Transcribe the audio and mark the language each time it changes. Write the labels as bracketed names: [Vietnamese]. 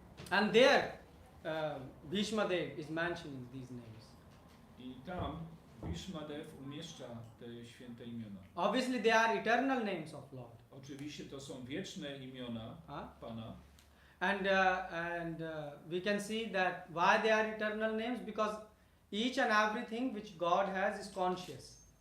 [English] And there Bhishma Dev is mentioning these names. [Polish] I tam Bhishma Dev umieszcza te święte imiona. [English] Obviously they are eternal names of Lord. [Polish] Oczywiście to są wieczne imiona Pana. [English] And we can see that why they are eternal names, because each and everything which God has is conscious.